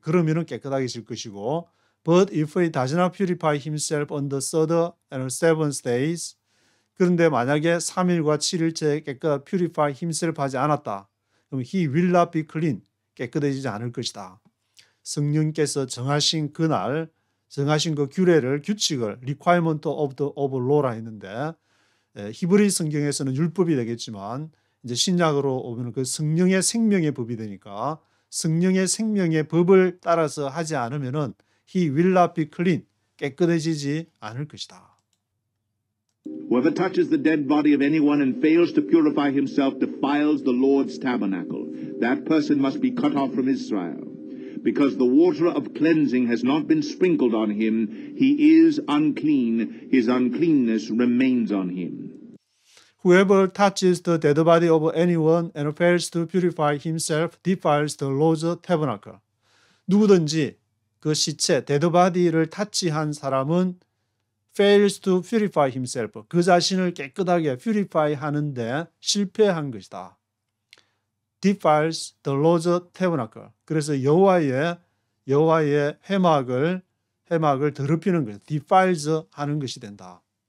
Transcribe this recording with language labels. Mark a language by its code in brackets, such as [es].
[ko] 그러면은 깨끗하게질 것이고 [en] But if he does not purify himself on the 3rd and 7th days, [ko] 그런데 만약에 3일과 7일째 깨끗하게 [en] purify himself [ko] 하지 않았다. 그럼 [en] he will not be clean. [ko] 깨끗해지지 않을 것이다. 성령께서 정하신 그날, 정하신 그 규칙을 [en] requirement of law [ko] 라 했는데 히브리 성경에서는 율법이 되겠지만 이제 신약으로 오면 그 성령의 생명의 법이 되니까 성령의 생명의 법을 따라서 하지 않으면은 [en] he will not be clean. [ko] 깨끗해지지 않을 것이다. [en] Whoever touches the dead body of anyone and fails to purify himself defiles the Lord's tabernacle. That person must be cut off from Israel. Because the water of cleansing has not been sprinkled on him, he is unclean. His uncleanness remains on him. Whoever touches the dead body of anyone and fails to purify himself defiles the Lord's tabernacle. [ko] 누구든지 그 시체, dead body를 타치한 사람은 [en] fails to purify himself. [ko] 그 자신을 깨끗하게 purify 하는데 실패한 것이다. [en] defiles the Lord's tabernacle. [ko] 그래서 여호와의 회막을 더럽히는 것, defiles 하는 것이 된다.